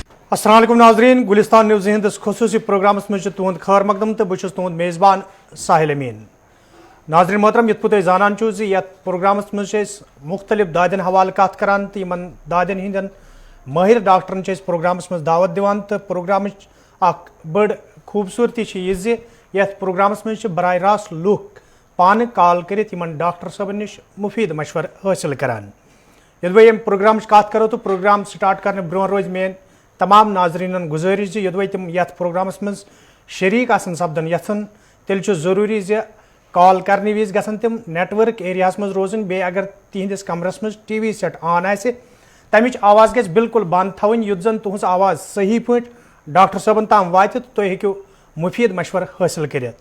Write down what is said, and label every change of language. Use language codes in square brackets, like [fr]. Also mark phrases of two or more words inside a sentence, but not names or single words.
[ar] السلام علیکم ناظرین، [ks] گلستان نیوز ہندس خصوصی پروگرامس مجھ تہد خیر مقدم تو بہت تہد میزبان ساحل امین. ناظرین محترم، یت پہ زانان چھو زِ یتھ پروگرامس مجھ مختلف دادن حوالہ کت کران تو یمن دادن ہندین ماہر ڈاکٹرن پروگرامس مز دعوت دیوان تو پروگرامچ اخ بڑ خوبصورتی یہ زِ یتھ پروگرامس مجھ براہ راست لوک پانہ کال کرت یمن ڈاکٹر صاحبن نش مفید مشور حاصل کران. یدھ بہ یم پروگرامچ کت کرو تو پروگرام سٹارٹ کرنے برو روز مین تمام ناظرین گزارش یدوے تم یتھ پروگرامس مز شریک آسن سپدن یژھن تیل ضروری زِ کال کرنے وز گژھن تم نیٹ ورک ایریاہس مز روزن بیٚیہِ اگر تہندس کمرس مز [en] TV set on [ks] آسہِ تمچ آواز گژھِ بالکل بند تھاوٕنۍ یُتھ زن تہنٛز آواز صحیح پٲٹھۍ ڈاکٹر صٲبن تام واتہِ تہٕ تُہۍ ہیٚکِو مفید مشور حٲصل کٔرِتھ.